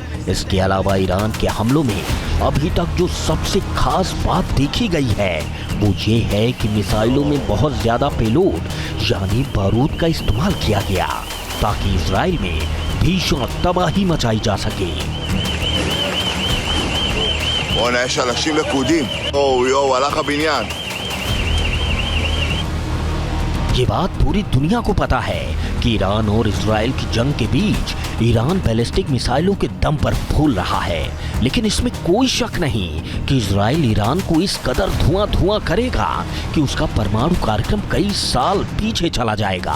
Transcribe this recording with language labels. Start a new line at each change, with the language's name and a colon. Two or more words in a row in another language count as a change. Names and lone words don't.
Hindi: इसके अलावा ईरान के हमलों में अभी तक जो सबसे खास बात देखी गई है वो ये है कि मिसाइलों में बहुत ज्यादा पेलोड यानी बारूद का इस्तेमाल किया गया, ताकि इजराइल में भीषण तबाही मचाई जा सके।
Hebrew: יש אנשים לכודים. יואו, הלך הבניין.
Hindi: ये बात पूरी दुनिया को पता है कि ईरान और इजराइल की जंग के बीच ईरान बैलिस्टिक मिसाइलों के दम पर फूल रहा है, लेकिन इसमें कोई शक नहीं कि इजराइल ईरान को इस कदर धुआं करेगा कि उसका परमाणु कार्यक्रम कई साल पीछे चला जाएगा।